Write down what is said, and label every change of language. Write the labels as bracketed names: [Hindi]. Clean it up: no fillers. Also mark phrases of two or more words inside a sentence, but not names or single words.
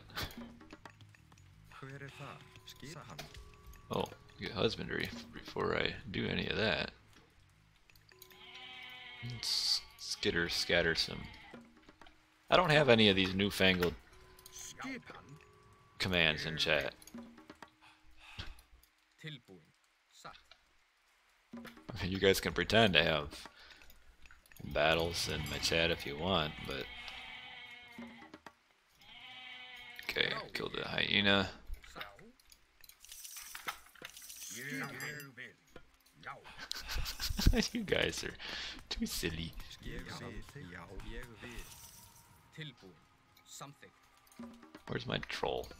[Icelandic] Hver er þar? Skipan. [English] Oh, get husbandry before I do any of that. Let's scatter some. I don't have any of these newfangled [Icelandic] Skipan. [English] commands in chat. [Icelandic] Tilbúin. Satt. [English] I mean, you guys can pretend to have battles in my chat if you want, but okay, killed the hyena. [Icelandic] Já. Ég vil. Já. [English] You guys are too silly. [Icelandic] Ég vil. Já. Ég vil. Tilbúin. Samþykkt. [English] Where's my troll?